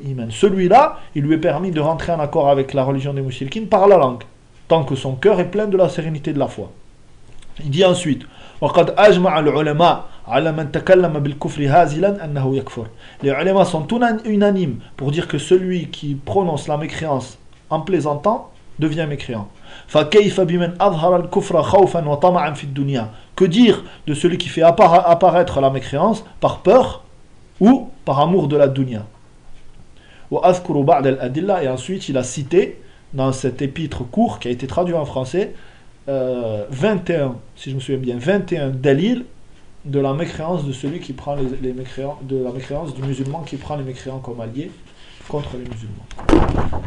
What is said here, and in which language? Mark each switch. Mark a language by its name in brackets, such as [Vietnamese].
[French] Celui-là, il lui est permis de rentrer en accord avec la religion des mouchriquines par la langue, tant que son cœur est plein de la sérénité de la foi. Il dit ensuite [Arabic] وقد أجمع العلماء على من تكلم بالكفر هازلا أنه يكفر. [French] Les ulémas sont unanimes pour dire que celui qui prononce la mécréance en plaisantant devient mécréant. [Arabic] فكيف بمن أظهر الكفر خوفا وطمعا في الدنيا. [French] Que dire de celui qui fait apparaître la mécréance par peur ou par amour de la dunya. [Arabic] وأذكر بعض الأدلة. [French] Et ensuite il a cité dans cet épître court qui a été traduit en français 21, si je me souviens bien, 21 dalil de la mécréance de celui qui prend les mécréants, de la mécréance du musulman qui prend les mécréants comme alliés contre les musulmans.